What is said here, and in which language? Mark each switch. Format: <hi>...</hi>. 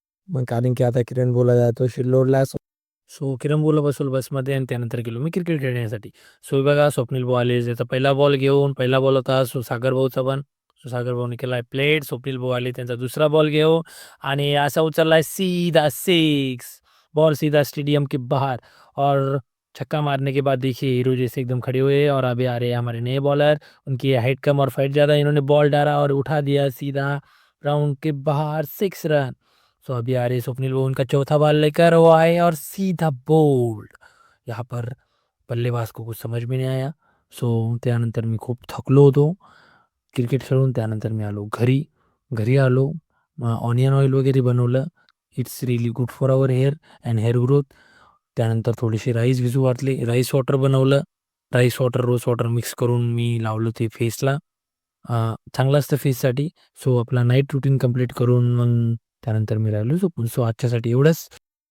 <mr>मग कारण की आता किरण भाऊला जातो शिल्लोडला. सो किरण भाऊला बसवलं बसमध्ये आणि त्यानंतर गेलो मी क्रिकेट खेळण्यासाठी. सो बघा स्वप्नील भाऊ आले. त्याचा पहिला बॉल घेऊन, पहिला बॉल होता सो सागर भाऊचा पण. सो सागर भाऊने केला प्लेट. स्वप्नील भाऊ आले, त्यांचा दुसरा बॉल घेऊन आणि असा उचललाय</mr> <hi>सीधा 6, बॉल सीधा स्टेडियम के बाहर. और छक्का मारने के बाद देखिए हीरो जैसे एकदम खड़े हुए और अभी आ रहे हैं हमारे नए बॉलर. उनकी हाइट कम और फाइट ज़्यादा. इन्होंने बॉल डाला और उठा दिया सीधा ग्राउंड के बाहर, 6 रन. सो अभी आ रहे स्वप्निल वो उनका चौथा बॉल लेकर वो आए और सीधा बोल्ड. यहाँ पर बल्लेबाज को कुछ समझ में नहीं आया.</hi> <mr>सो त्यानंतर मी खूप थकलो होतो क्रिकेट खेळून. त्यानंतर मी आलो घरी. घरी आलो, ऑनियन ऑइल वगैरे बनवलं.</mr> <en>It's really good for our hair and hair growth.</en> <mr>त्यानंतर थोडीशी राईस भिजू घातली, राईस वॉटर बनवलं. Rice water rose water mix करून मी लावलं ते फेसला. चांगलं असतं फेससाठी. सो आपला नाईट रुटीन कंप्लीट करून मग त्यानंतर मी राहिलो झोपून. सो आजच्यासाठी एवढंच.</mr>